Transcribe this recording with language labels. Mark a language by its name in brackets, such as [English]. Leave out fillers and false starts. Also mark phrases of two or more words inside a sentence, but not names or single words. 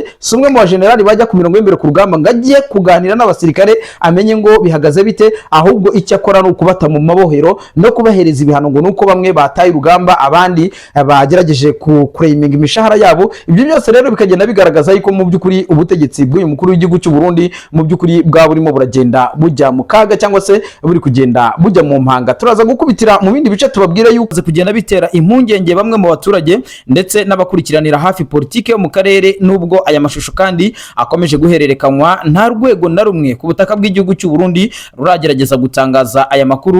[Kinyarwanda] Si umwe mu bajenerali bajya ku mirongo y'imbere ku rugamba ngo agiye kuganira n'abasirikare amenye ngo bihagaze bite, ahubwo icyo akora ni ukubata mu mabohero no kubahereza ibihano, ngo nuko bamwe bataye urugamba abandi bagerageje kureminga imishahara yabo. Ibyo byose rero bikagenda bigaragaza yuko mu by'ukuri ubutegetsi bw'uyu mukuru w'igihugu cy'u Burundi mu by'ukuri bwa burimo buragenda bujya mu kaga cyangwa se buri kugenda bujya mu mpanga. Turaza gukubitira mu bindi bice tubabwira yuko kugenda bitera impungenge bamwe mu baturage ndetse n'abakurikiranira hafi politike yo mu karere, nubwo aya mashusho kandi akomeje guhererekanywa nta rwego na rumwe ku butaka bw'igihugu cy'u Burundi ruragerageza gutangaza aya makuru.